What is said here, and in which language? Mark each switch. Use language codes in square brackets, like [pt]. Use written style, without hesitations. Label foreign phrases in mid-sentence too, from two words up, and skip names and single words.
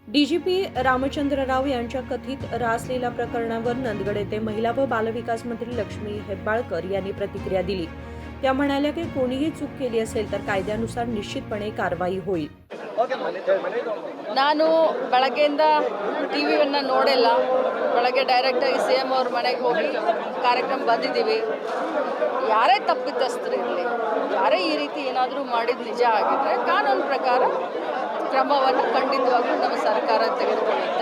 [mr] डीजीपी रामचंद्र राव यांच्या कथित रासलीला प्रकरणावर नंदगड येथे महिला व बालविकास मंत्री लक्ष्मी हेब्बाळकर यांनी प्रतिक्रिया दिली. त्या म्हणाल्या की कोणीही चूक केली असेल तर कायद्यानुसार निश्चितपणे कारवाई होईल. [kn] ನಾನು ಬೆಳಗ್ಗೆಯಿಂದ ಟಿವಿಯನ್ನು ನೋಡಿಲ್ಲ. ಬೆಳಗ್ಗೆ ಡೈರೆಕ್ಟಾಗಿ CM ಅವ್ರ ಮನೆಗೆ ಹೋಗಿ ಕಾರ್ಯಕ್ರಮ ಬಂದಿದ್ದೀವಿ. ಯಾರೇ ತಪ್ಪಿತಸ್ಥರು ಇರಲಿ, ಯಾರೇ ಈ ರೀತಿ ಏನಾದರೂ ಮಾಡಿದ ನಿಜ ಆಗಿದ್ರೆ ಕಾನೂನು ಪ್ರಕಾರ ಕ್ರಮವನ್ನು ಖಂಡಿತವಾಗ್ಲೂ ನಮ್ಮ ಸರ್ಕಾರ ತೆಗೆದುಕೊಳ್ಳುತ್ತೆ.